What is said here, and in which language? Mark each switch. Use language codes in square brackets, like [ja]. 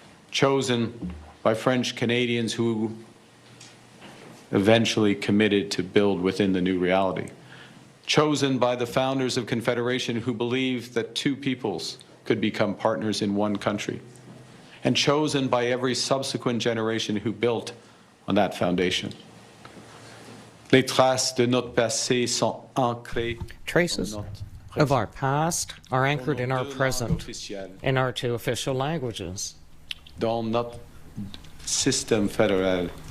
[en] Chosen by French Canadians who eventually committed to build within the new reality. Chosen by the founders of Confederation who believed that two peoples could become partners in one country. And chosen by every subsequent generation who built on that foundation. [fr] Les traces de notre passé sont ancrées. [en] Traces of our past are anchored in our present, in our two official languages. [fr] Dans notre système fédéral.